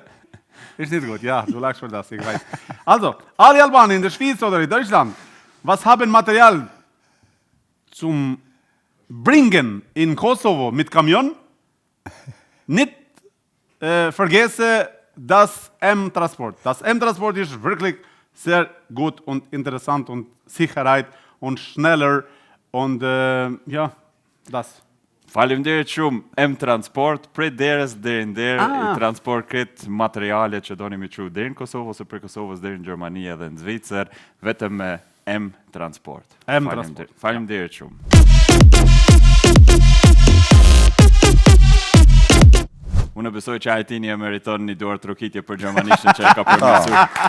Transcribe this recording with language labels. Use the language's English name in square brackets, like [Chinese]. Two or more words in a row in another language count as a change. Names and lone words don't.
[German] Ist nicht gut, ja, du lachst für das, ich weiß. Also, alle Albaner in der Schweiz oder in Deutschland, was haben Material zum Bringen in Kosovo mit Kamion? Nicht vergesse das M-Transport. Das M-Transport ist wirklich sehr gut und interessant und Sicherheit und schneller und ja, das. [Albanian] Faleminderit shumë. M-Transport, prej derës deri në derë, i transport kretë materiale që doni me çu deri në Kosovë ose prej Kosovës deri në Gjermani edhe në Zvicër, vetëm me M Transport. M Transport. Faleminderit shumë. Unë besoj që Altini e meriton një dorë trokitje për gjermanishtën që e ka përmirësuar.